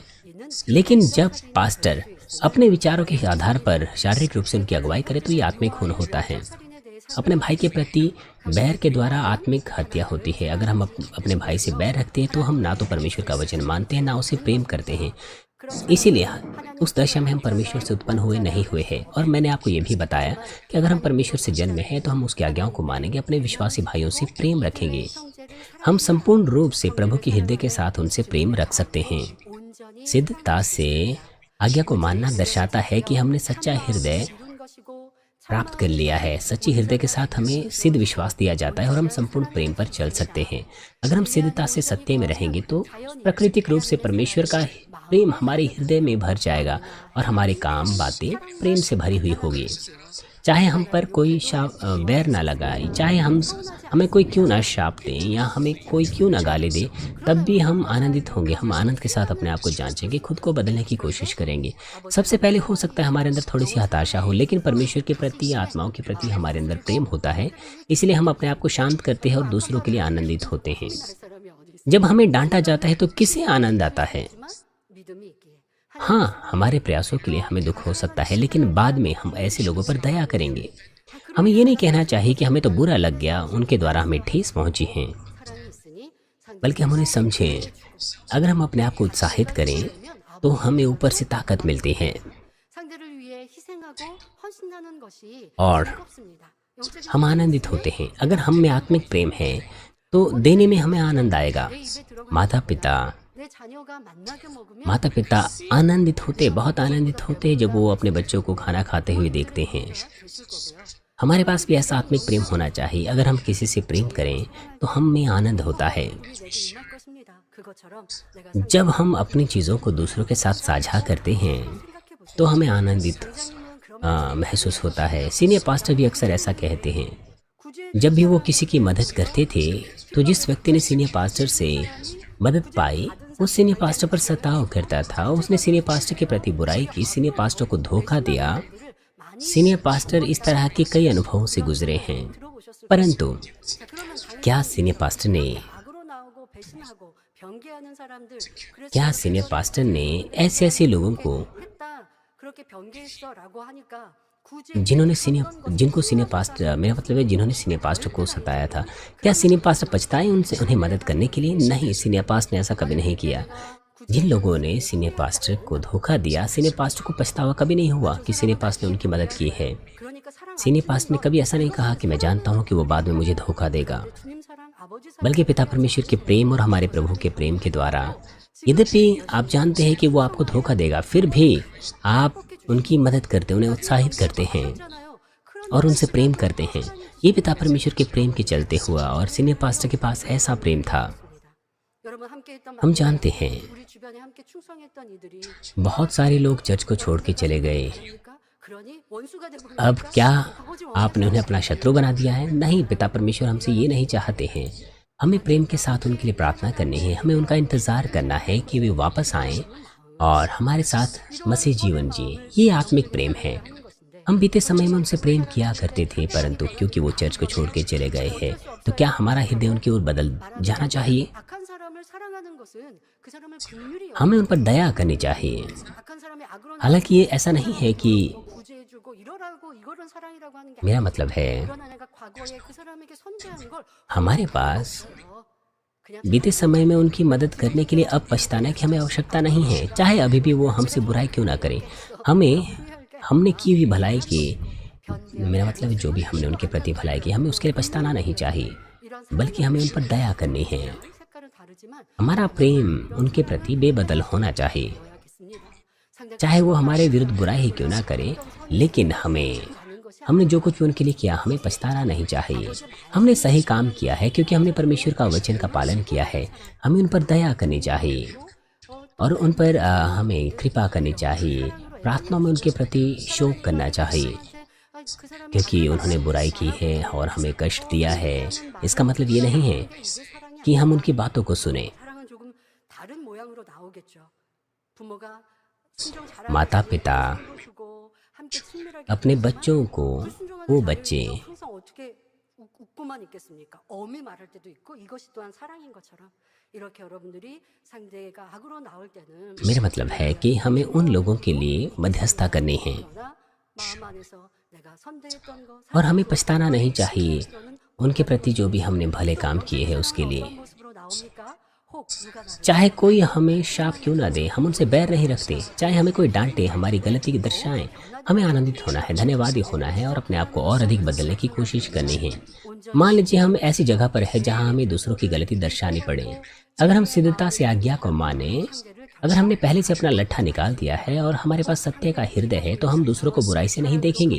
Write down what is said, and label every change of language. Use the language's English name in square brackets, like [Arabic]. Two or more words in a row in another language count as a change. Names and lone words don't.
[Korean] 이는 [Hindi] लेकिन जब पास्टर अपने विचारों के आधार पर शारीरिक रूप से उनकी अगुवाई करे तो ये आत्मिक खून होता है। [Korean] 살인에 대해 [Hindi] अपने भाई के प्रति बैर के द्वारा आत्मिक हत्या होती है। अगर हम अपने भाई से बैर रखते हैं तो हम ना तो परमेश्वर का वचन मानते हैं, ना उसे प्रेम करते हैं। इसीलिए उस दशा में हम परमेश्वर से उत्पन्न हुए नहीं हुए हैं। और मैंने आपको ये भी बताया कि अगर हम परमेश्वर से जन्मे हैं तो हम उसकी आज्ञाओं को मानेंगे, अपने विश्वासी भाइयों से प्रेम रखेंगे। [Korean] 형제를 [Hindi] हम संपूर्ण रूप से प्रभु के हृदय के साथ उनसे प्रेम रख सकते हैं। [Korean] 온전히 [Hindi] सिद्धता से आज्ञा को मानना दर्शाता है कि हमने सच्चा हृदय [Korean] 이룬 것이고 [Hindi] प्राप्त कर लिया है। सच्ची हृदय के साथ हमें सिद्ध विश्वास दिया जाता है और हम संपूर्ण प्रेम पर चल सकते हैं। अगर हम सिद्धता से सत्य में रहेंगे तो प्राकृतिक रूप से परमेश्वर का प्रेम हमारे हृदय में भर जाएगा और हमारे काम बातें प्रेम से भरी हुई होगी। चाहे हम पर कोई बैर ना लगाए, चाहे हमें कोई क्यों ना शाप दें या हमें कोई क्यों ना गाली दे, तब भी हम आनंदित होंगे। हम आनंद के साथ अपने आप को जांचेंगे, खुद को बदलने की कोशिश करेंगे। सबसे पहले हो सकता है हमारे अंदर थोड़ी सी हताशा हो, लेकिन परमेश्वर के प्रति, आत्माओं के प्रति हमारे अंदर प्रेम होता है। इसलिए हम अपने आप को शांत करते हैं और दूसरों के लिए आनंदित होते हैं। [Korean] 다른 사람이 어디 있어? [Hindi] जब हमें डांटा जाता है तो किसे आनंद आता है? [Korean] 믿음이 있기에 [Hindi] हाँ, हमारे प्रयासों के लिए हमें दुख हो सकता है, लेकिन बाद में हम ऐसे लोगों पर दया करेंगे। हमें ये नहीं कहना चाहिए कि हमें तो बुरा लग गया, उनके द्वारा हमें ठेस पहुंची है, [Korean] 사랑이 있으니 [Hindi] बल्कि हम उन्हें समझें। अगर हम अपने आप को उत्साहित करें तो हमें ऊपर से ताकत मिलती है [Korean] 상대를 위해 희생하고 헌신하는 것이 [Hindi] और [Korean] 즐겁습니다. 영적인 [Hindi] हम आनंदित होते हैं। अगर हम में आत्मिक प्रेम है तो देने में हमें आनंद आएगा। [Korean] 내 입에 들어가 내 자녀가 만나게 먹으면 [Hindi] माता पिता आनंदित होते, बहुत आनंदित होते जब वो अपने बच्चों को खाना खाते हुए देखते हैं। [Korean] 되실 거고요. [Hindi] हमारे पास भी ऐसा आत्मिक प्रेम होना चाहिए। अगर हम किसी से प्रेम करें तो हम में आनंद होता है। [Korean] 내게 임할 것입니다. 그것처럼 내가 [Hindi] जब हम अपनी चीज़ों को दूसरों के साथ साझा करते हैं [Korean] 생각해 보세요. [Hindi] तो हमें आनंदित [Korean] 회장님은 그런 [Hindi] महसूस होता है। सीनियर पास्टर भी अक्सर ऐसा कहते हैं। [Korean] 구제 [Hindi] जब भी वो किसी की मदद करते थे तो जिस व्यक्ति ने सीनियर पास्टर से मदद पाई वो सीनियर पास्टर पर सताव करता था। उसने सीनियर पास्टर के प्रति बुराई की, सीनियर पास्टर को धोखा दिया। [Korean] 많이 [Hindi] सीनियर पास्टर इस तरह के कई अनुभवों से गुजरे हैं, [Korean] 들어보셨을 [Hindi] परंतु [Korean] 자, 그러면 다른 [Hindi] क्या सीनियर पास्टर ने [Korean] 악으로 나오고 배신하고 변개하는 사람들 그래서 [Hindi] क्या सीनियर पास्टर ने ऐसे लोगों को [Korean] 했다 그렇게 변개했어라고 하니까 [Hindi] जिनको सीनियर पास्टर, मेरा मतलब है जिन्होंने सीनियर पास्टर को सताया था, क्या सीनियर पास्टर पछताए उनसे उन्हें मदद करने के लिए? नहीं, सीनियर पास्टर ने ऐसा कभी नहीं किया। जिन लोगों ने सीनियर पास्टर को धोखा दिया, सीनियर पास्टर को पछतावा कभी नहीं हुआ कि सीनियर पास्टर ने उनकी मदद की है। [Korean] 그러니까 사랑 [Hindi] सीनियर पास्टर ने कभी ऐसा नहीं कहा कि मैं जानता हूँ कि वो बाद में मुझे धोखा देगा, [Korean] 주님 사랑 아버지 사랑 [Hindi] बल्कि पिता परमेश्वर के प्रेम और हमारे प्रभु के प्रेम के द्वारा, यद्यपि आप जानते हैं कि वो आपको धोखा देगा, फिर भी आप उनकी मदद करते, उन्हें उत्साहित करते हैं [Korean] 잖아요. 그런 [Hindi] और उनसे प्रेम करते हैं। ये पिता परमेश्वर के प्रेम के चलते हुआ, और सीनियर पास्टर के पास ऐसा प्रेम था। [Korean] 여러분 함께 했던 [Hindi] हम जानते हैं [Korean] 우리 주변에 함께 충성했던 이들이 [Hindi] बहुत सारे लोग चर्च को छोड़ के चले गए। [Korean] 그러니까 그러니 원수가 되고 [Hindi] अब क्या आपने उन्हें अपना शत्रु बना दिया है? नहीं, पिता परमेश्वर हमसे ये नहीं चाहते हैं। हमें प्रेम के साथ उनके लिए प्रार्थना करनी है, हमें उनका इंतज़ार करना है कि वे वापस आएं और हमारे साथ मसीह जीवन जिए। ये आत्मिक प्रेम है। हम बीते समय में उनसे प्रेम किया करते थे, परंतु क्योंकि वो चर्च को छोड़ के चले गए हैं, तो क्या हमारा हृदय उनकी ओर बदल जाना चाहिए? [Korean] 악한 사람을 사랑하는 것은 그 사람을 긍휼히 [Hindi] हमें उन पर दया करनी चाहिए। [Korean] 악한 사람의 악으로 [Hindi] हालांकि ये ऐसा नहीं है कि [Korean] 구제해주고 이러라고 이거는 사랑이라고 하는 게 [Hindi] मेरा मतलब है [Korean] 그러나 내가 과거에 그 사람에게 선대하는 걸 [Hindi] हमारे पास [Korean] 그냥 [Hindi] बीते समय में उनकी मदद करने के लिए अब पछताना की हमें आवश्यकता नहीं है, चाहे अभी भी वो हमसे बुराई क्यों ना करें। हमने की हुई भलाई की, मेरा मतलब है जो भी हमने उनके प्रति भलाई की, हमें उसके लिए पछताना नहीं चाहिए, [Korean] 이런 [Hindi] बल्कि हमें उन पर दया करनी है। [Korean] 색깔은 다르지만 [Hindi] हमारा प्रेम उनके प्रति बेबदल होना चाहिए, [Korean] 되어야겠습니다. 상대가 [Hindi] चाहे वो हमारे विरुद्ध बुराई ही क्यों ना करे, लेकिन हमने जो कुछ भी उनके लिए किया, हमें पछताना नहीं चाहिए। हमने सही काम किया है क्योंकि हमने परमेश्वर का वचन का पालन किया है। हमें उन पर दया करनी चाहिए और उन पर हमें कृपा करनी चाहिए, प्रार्थना में उनके प्रति शोक करना चाहिए, [Korean] 그 사람이 [Hindi] क्योंकि उन्होंने बुराई की है और हमें कष्ट दिया है। इसका मतलब ये नहीं है कि हम उनकी बातों को सुने। [Korean] 사랑은 조금 다른 모양으로 나오겠죠. 부모가 친정 잘하는 [Hindi] माता पिता [Korean] 주고 함께 친밀하게 [Hindi] अपने बच्चों को, [Korean] 순종하는 [Hindi] वो [Korean] 자녀는 [Hindi] बच्चे [Korean] 항상 어떻게 웃고만 있겠습니까? 엄히 말할 때도 있고 이것이 또한 사랑인 것처럼 이렇게 여러분들이 상대가 악으로 나올 때는 [Hindi] मेरा मतलब है कि हमें उन लोगों के लिए मध्यस्थता करनी है [Korean] 그러나 마음 안에서 내가 선대했던 거 [Hindi] और हमें पछताना नहीं चाहिए उनके प्रति जो भी हमने भले काम किए हैं उसके लिए। [Korean] 어떤 모습으로 나옵니까? 혹 누가 나를 [Hindi] चाहे कोई हमें शाप क्यों ना दे, हम उनसे बैर नहीं रखते। चाहे हमें कोई डांटे, हमारी गलती की दर्शाएं, हमें आनंदित होना है, धन्यवादी होना है और अपने आप को और अधिक बदलने की कोशिश करनी है। मान लीजिए हम ऐसी जगह पर है जहां हमें दूसरों की गलती दर्शानी पड़े। अगर हम सिद्धता से आज्ञा को माने, अगर हमने पहले से अपना लट्ठा निकाल दिया है और हमारे पास सत्य का हृदय है, तो हम दूसरों को बुराई से नहीं देखेंगे।